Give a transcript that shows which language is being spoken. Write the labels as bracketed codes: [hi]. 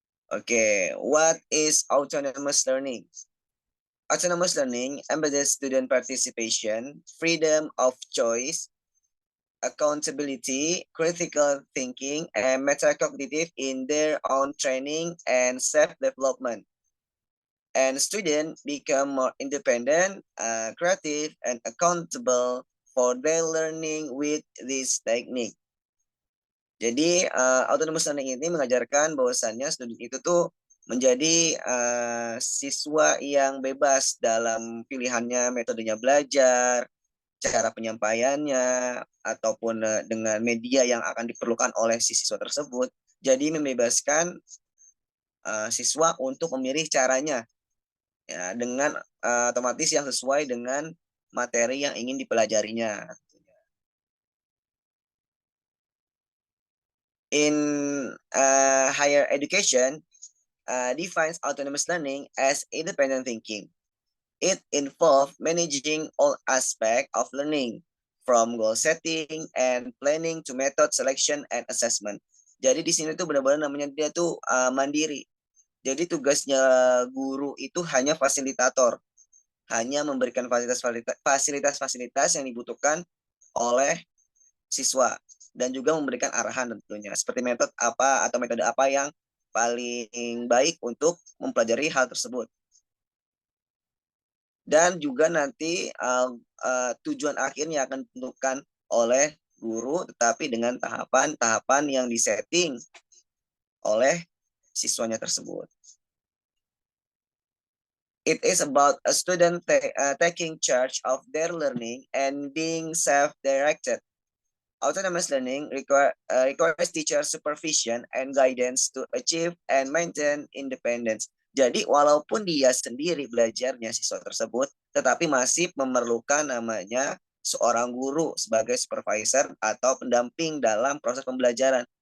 [en] Okay, what is autonomous learning? Autonomous learning embeds student participation, freedom of choice, accountability, critical thinking, and metacognitive in their own training and self-development. And students become more independent, creative, and accountable for their learning with this technique. [id] Jadi autonomous learning ini mengajarkan bahwasannya student itu tuh menjadi siswa yang bebas dalam pilihannya, metodenya belajar, cara penyampaiannya, ataupun dengan media yang akan diperlukan oleh si siswa tersebut. Jadi membebaskan siswa untuk memilih caranya, ya, dengan otomatis yang sesuai dengan materi yang ingin dipelajarinya. [en] In higher education, defines autonomous learning as independent thinking. It involves managing all aspects of learning, from goal setting and planning to method selection and assessment. [id] Jadi di sini tuh benar-benar namanya dia tuh mandiri. Jadi tugasnya guru itu hanya fasilitator, hanya memberikan fasilitas-fasilitas yang dibutuhkan oleh siswa dan juga memberikan arahan tentunya seperti metode apa atau metode apa yang paling baik untuk mempelajari hal tersebut. Dan juga nanti tujuan akhirnya akan ditentukan oleh guru, tetapi dengan tahapan-tahapan yang disetting oleh siswanya tersebut. [en] It is about a student taking charge of their learning and being self-directed. Autonomous learning requires teacher supervision and guidance to achieve and maintain independence. [id] Jadi walaupun dia sendiri belajarnya siswa tersebut, tetapi masih memerlukan namanya seorang guru sebagai supervisor atau pendamping dalam proses pembelajaran.